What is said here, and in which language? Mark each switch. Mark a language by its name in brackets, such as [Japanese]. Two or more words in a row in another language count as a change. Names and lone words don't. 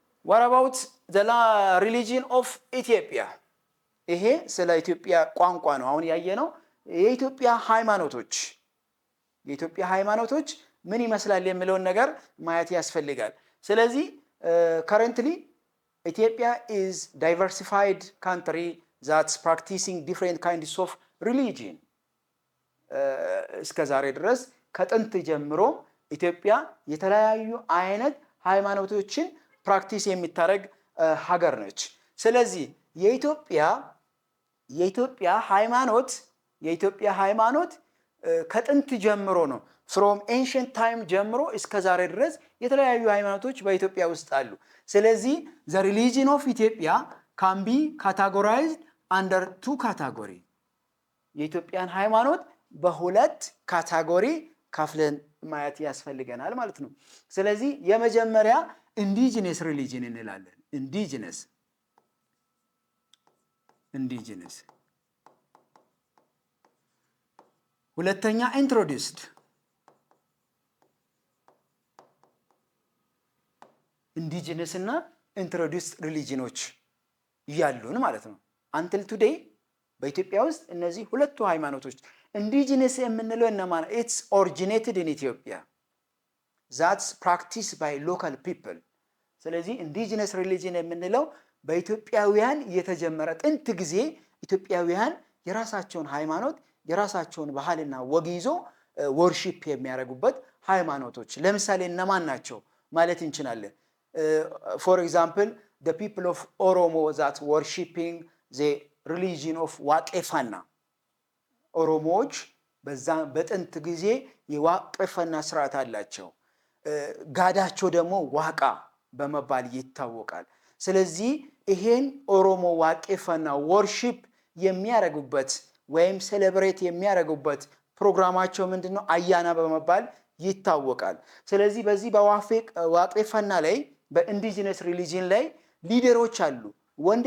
[English] what about the religion of Ethiopia? [Amharic] ይሄ ስለ ኢትዮጵያ ቋንቋ ነው አሁን ያየነው የኢትዮጵያ ሃይማኖቶች ምን ይመስላል የሚለውን ነገር ማየት ያስፈልጋል ስለዚህ [English] currently Ethiopia is diversified country that's practicing different kinds of religion [Amharic] እስከ ዛሬ ድረስ ከጥንት ጀምሮ ኢትዮጵያ የተለያዩ አይነት ሃይማኖቶችን ፕራክቲስ የሚታረግ ሀገር ነች ስለዚህ የኢትዮጵያ ሃይማኖት ከጥንት ጀምሮ ነው [English] from ancient time [Amharic] ጀምሮ እስከ ዛሬ ድረስ የተለያዩ ሃይማኖቶች በኢትዮጵያ ውስጥ አሉ ስለዚህ [English] the religion of Ethiopia can be categorized under two category [Amharic] የኢትዮጵያን ሃይማኖት በሁለት ካቴጎሪ ከፍለን ማየት ያስፈልገናል ማለት ነው ስለዚህ የመጀመሪያ [English] indigenous religion [Amharic] እንላለን indigenous ሁለተኛ [English] introduced indigenous [Amharic] እና [English] introduced religionዎች [Amharic] ያሉን ማለት ነው [English] until today [Amharic] በኢትዮጵያ ውስጥ እነዚህ ሁለቱ ሃይማኖቶች indigenous የምንለው እነማን [English] it's originated in Ethiopia that's practiced by local people [Amharic] ስለዚህ [English] indigenous religion [Amharic] የምንለው በኢትዮጵያውያን የተጀመረ ጥንት ጊዜ ኢትዮጵያውያን የራሳቸውን ሃይማኖት የራሳቸውን ባህልና ወግ ይዞ worship የሚያደርጉበት ሃይማኖቶች ለምሳሌ እነማን ናቸው ማለት እንችላለን [English] for example the people of Oromo that worshiping the religion of [Amharic] ዋቄፈና ኦሮሞዎች በጥንት ጊዜ የዋቄፈና ስርዓት አላቸው ጋዳቸው ደግሞ ዋቃ በመባል ይታወቃል ስለዚህ ይሄን ኦሮሞ ዋቄፈና worship የሚያደርጉበት ወይም ሴሌብሬት የሚያደርጉበት ፕሮግራማቸው ምንድነው አያና በመባል ይታወቃል ስለዚህ በዚህ በዋቄፈና ላይ በኢንዲጂነስ ሪሊጂን ላይ ሊደሮች አሉ ወንድ